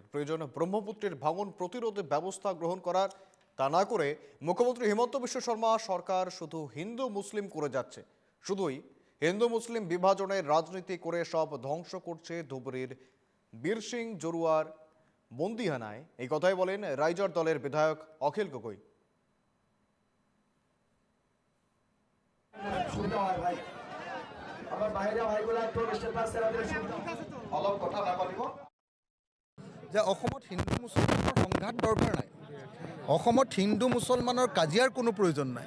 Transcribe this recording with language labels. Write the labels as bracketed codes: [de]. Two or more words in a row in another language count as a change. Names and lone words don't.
[bn] প্রয়োজন ব্রহ্মপুত্রের ভাঙন প্রতিরোধে ব্যবস্থা গ্রহণ করার। তা না করে মুখ্যমন্ত্রী হিমন্ত বিশ্ব শর্মা সরকার শুধু হিন্দু মুসলিম করে যাচ্ছে। শুধুই হিন্দু মুসলিম বিভাজনের রাজনীতি করে সব ধ্বংস করছে ধুবড়ীর বীরসিং জরুয়ার বন্দিহানায়। এই কথাই বলেন রাইজর দলের বিধায়ক অখিল গগৈ। [as] যে অসমত হিন্দু মুছলমানৰ সংঘাত দৰকাৰ নাই, অসমত হিন্দু মুছলমানৰ কাজিয়াৰ কোনো প্ৰয়োজন নাই।